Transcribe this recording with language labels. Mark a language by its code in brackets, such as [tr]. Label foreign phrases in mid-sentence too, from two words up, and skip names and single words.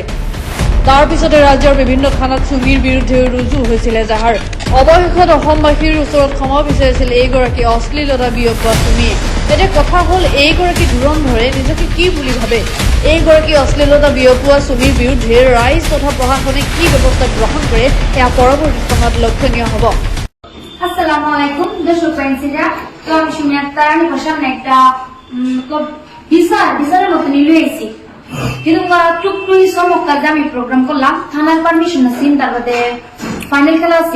[as] তাৰ পিছতে ৰাজ্যৰ বিভিন্ন থানাত সুমীৰ বিৰুদ্ধে ৰুজু হৈছিল এজাহাৰ। অৱশেষত অসমবাসীৰ ওচৰত ক্ষমা বিচাৰিছিল এইগৰাকী অশ্লীলতা বিয়পোৱা সুমীয়ে। এতিয়া কথা হ'ল, এইগৰাকী ধুৰন্ধৰে নিজকে কি বুলি ভাবে? এইগৰাকী অশ্লীলতা বিয়পোৱা সুমীৰ বিৰুদ্ধে ৰাইজ তথা প্রশাসনে কি ব্যৱস্থা গ্রহণ করে এয়া পরবর্তী সময়ত লক্ষণীয় হব। [ar] السلام عليكم [bn] দর্শক ফ্রেন্ডসরা, তো আমি সুমি আক্তার। আমি সামনে একটা বিচারের মতো নিয়ে এসেছি, কিন্তু টুকটু চমৎকার আমি প্রোগ্রাম করলাম। থানার পারমিশন আছে, তারপরে ফাইনাল খেলা আছে।